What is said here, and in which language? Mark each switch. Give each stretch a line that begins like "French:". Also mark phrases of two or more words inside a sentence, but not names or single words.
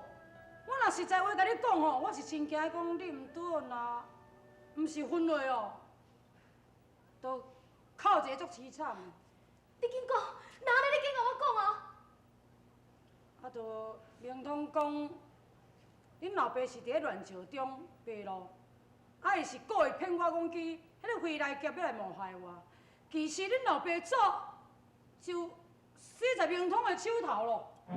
Min Nan Chinese: 我若实在话甲你讲吼，我是真惊讲你毋对啦，毋是分落哦，都靠一个足凄惨。你紧讲，哪里你紧甲我讲啊？啊，就明通讲，恁老爸是伫咧乱石中迷路，啊，伊是故意骗我讲去迄个回来劫要来谋害我。其实恁老爸早就死在明通的手头咯。